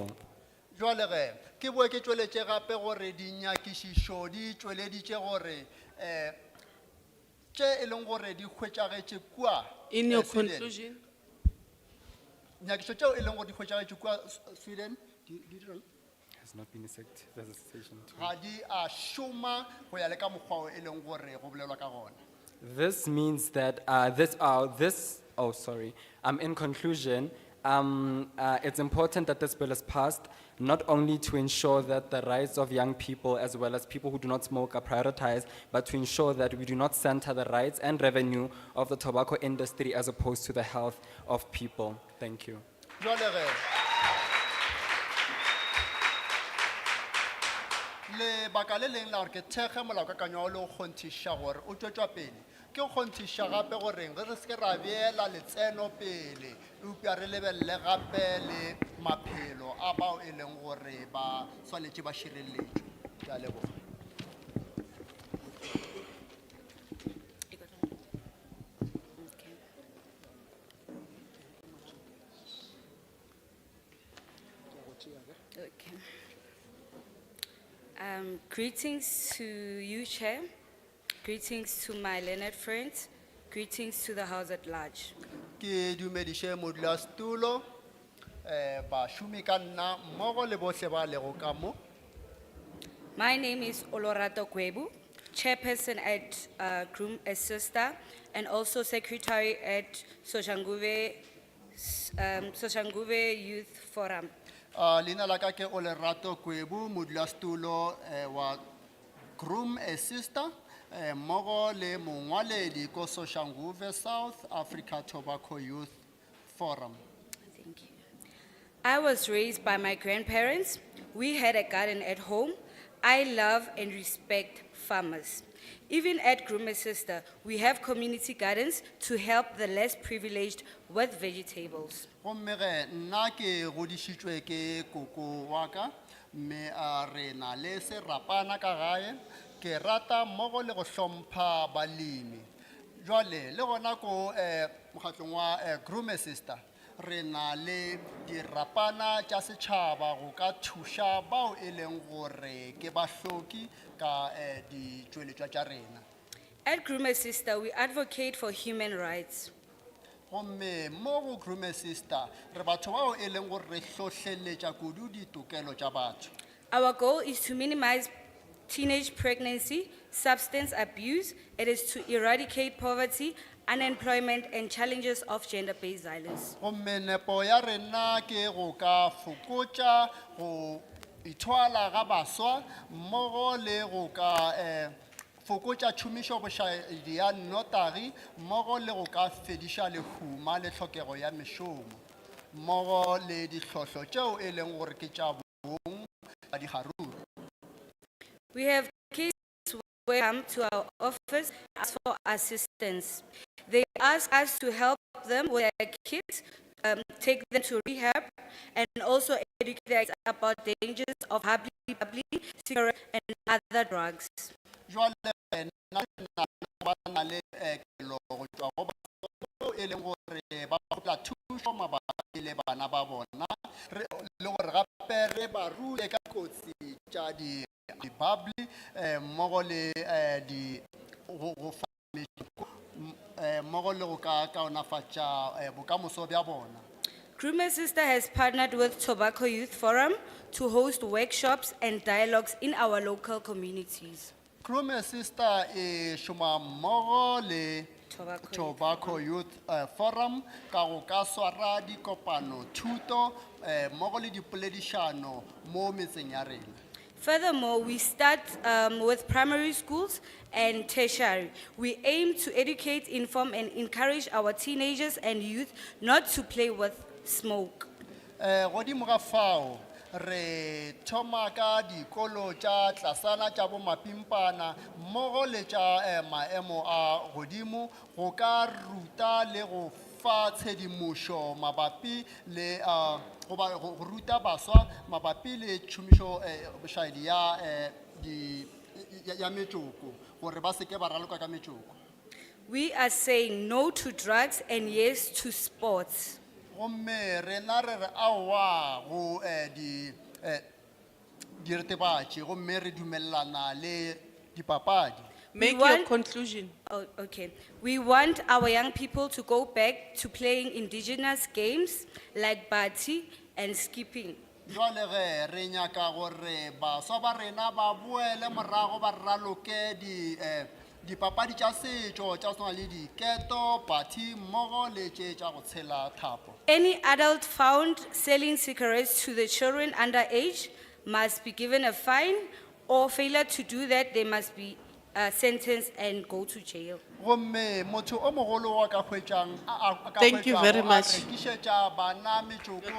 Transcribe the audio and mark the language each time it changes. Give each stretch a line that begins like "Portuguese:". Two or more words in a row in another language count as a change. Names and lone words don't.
Northern Sotho: Jwale ge ke boe ke tšweletše gape gore dinyakišišo di tšweleditše gore tše e leng gore di hwetšagetše kua
English: In your Sweden. conclusion,
Northern Sotho: Nyakišo tšeo e leng gore di hwetšagetše kua Sweden
English: Has not been effective as a cessation tool.
Northern Sotho: ga di a šoma go ya le ka mokgwa o e leng gore go bolelwa ka gona.
English: This means that in conclusion, it's important that this bill is passed, not only to ensure that the rights of young people as well as people who do not smoke are prioritized, but to ensure that we do not center the rights and revenue of the tobacco industry as opposed to the health of people. Thank you.
Northern Sotho: Jwale ge lebaka le leng la gore ke thekge molaokakanywa o le go kgonthiša gore o tšwetšwa pele ke go kgonthiša gape goreng re se ke ra beela letseno pele eupša re lebelele gape le maphelo a bao e leng gore ba swanetše ba šireletšwe. Ke a leboga.
English: Okay. Greetings to you, Chair. Greetings to my learned friends. Greetings to the House at large.
Northern Sotho: Ke dumediše modulasetulo bašomi ka nna mmogo le bohle ba lego ka mo.
English: My name is Olorato Kwebu, chairperson at Groom Sister and also secretary at Soshanguve Youth Forum.
Northern Sotho: Leina la ka ke Olerato Kwebu modulasetulo wa Groom Sister mmogo le mongwaledi ko Soshanguve South Africa Tobacco Youth Forum.
English: Thank you. I was raised by my grandparents. We had a garden at home. I love and respect farmers. Even at Groom Sister, we have community gardens to help the less privileged with vegetables.
Northern Sotho: Gomme ge nna ke godišitšwe ke koko wa ka mme re na le serapana ka gae ke rata mmogo le go hlompha balemi Jwale, le gona ko mokgatlong wa Groom Sister, re na le dirapana tša setšhaba go ka thuša bao e leng gore ke bahloki ka ditšweletšwa tša rena.
English: At Groomer Sister, we advocate for human rights.
Northern Sotho: Gomme mo go Groom Sister, re batho bao e leng gore re hlohleletša kudu ditokelo tša batho.
English: Our goal is to minimize teenage pregnancy, substance abuse. It is to eradicate poverty, unemployment, and challenges of gender-based violence.
Northern Sotho: Gomme nepo ya rena ke go ka fokotša go ithwala ga baswa mmogo le go ka fokotša tšhomišo bošaedi ya nnotagi mmogo le go ka fediša lehuma le tlhokego ya mešomo mmogo le dihllohlo tšeo e leng gore ke tša bong ka digaruru.
English: We have cases where they come to our office ask for assistance. They ask us to help them with their kids, take them to rehab, and also educate them about the dangers of public cigarettes and other drugs.
Northern Sotho: Jwale nna ba na le kelo go tšwa go batho e leng gore ba kgopela thušo mabapi le bana ba bona le gore gape re ba rute ka kotsi tša dibabli mmogo le go fa mmogo le go ka kaonafatša bokamoso bja bona.
English: Groomer Sister has partnered with Tobacco Youth Forum to host workshops and dialogues in our local communities.
Northern Sotho: Groom Sister e šoma mmogo le Tobacco Youth Forum ka go ka swara dikopano thuto mmogo le dipoledišano mo metseng ya rena.
English: Furthermore, we start with primary schools and tertiary. We aim to educate, inform, and encourage our teenagers and youth not to play with smoke.
Northern Sotho: Godimo ga fao re thoma ka dikolo tša tlasana tša bomapimpana mmogo le tša maemo a godimo go ka ruta le go fa tshedimošo mabapi le go ruta baswa mabapi le tšhomišo bošaedi ya metšoko gore ba seke ba raloka ka metšoko.
English: We are saying no to drugs and yes to sports.
Northern Sotho: Gomme rena re re aowa go diritibatši gomme re dumelelana le dipapadi.
English: Make your conclusion. Oh, okay. We want our young people to go back to playing indigenous games like bati and skipping.
Northern Sotho: Jwale ge re nyaka gore baswa ba rena ba boele morago ba raloke dipapadi tša setšo tša swana le diketo bati mmogo le tše tša go tshela thapo.
English: Any adult found selling cigarettes to the children underage must be given a fine, or failure to do that, they must be sentenced and go to jail.
Northern Sotho: Gomme motho o mogolo wa ka hwetšang
English: Thank you very much. Your